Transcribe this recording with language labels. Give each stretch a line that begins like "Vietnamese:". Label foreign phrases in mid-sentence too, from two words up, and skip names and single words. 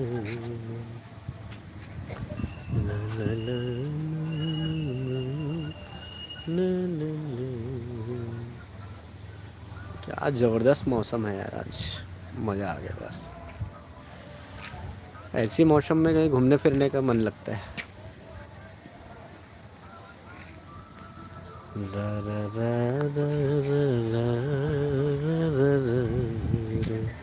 Hindi: ला ला ला ला ला ला। क्या ज़बरदस्त मौसम है यार, आज मज़ा आ गया बस। ऐसी मौसम में कहीं घूमने फिरने का मन लगता है। रा रा रा रा रा रा रा रा रा।